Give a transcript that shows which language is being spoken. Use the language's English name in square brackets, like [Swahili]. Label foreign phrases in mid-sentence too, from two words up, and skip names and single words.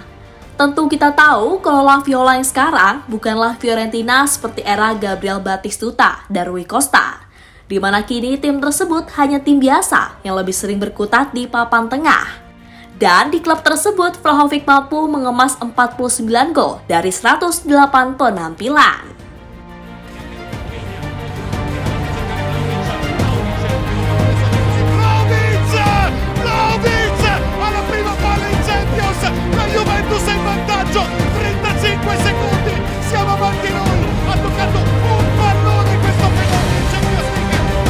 [Indonesian] Tentu kita tahu kalau La Viola yang sekarang bukanlah Fiorentina seperti era Gabriel Batistuta dan Rui Costa, di mana kini tim tersebut hanya tim biasa yang lebih sering berkutat di papan tengah. Dan di klub tersebut, Vlahovic mampu mengemas 49 gol dari 108 penampilan. [Italian] Alla prima palla in Champions, la Juventus è in vantaggio, 35 secondi, siamo avanti noi, ha toccato un pallone questo fenomeno in Champions League.